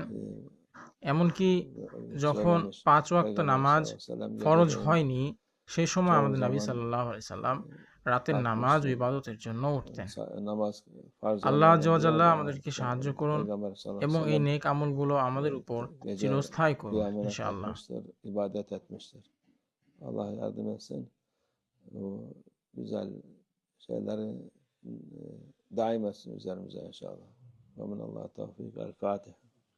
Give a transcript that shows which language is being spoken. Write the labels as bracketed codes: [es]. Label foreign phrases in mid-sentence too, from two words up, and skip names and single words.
[bn] এমনকি যখন 5 ওয়াক্ত নামাজ ফরজ হয়নি, সেই সময় আমাদের নবী [ar] صلى الله عليه وسلم [bn] রাতের নামাজ ও ইবাদতের জন্য উঠতেন। [ar] الله عز وجل [bn] আমাদেরকে সাহায্য করুন এবং এই নেক আমলগুলো আমাদের উপর চিরস্থায়ী করুন ইনশাআল্লাহ। [tr] ibadet etmiştir. Allah yardım etsin. O güzel şeyleri daim etsin üzerimize inşallah. Ve minallah tevfik. El Fatiha.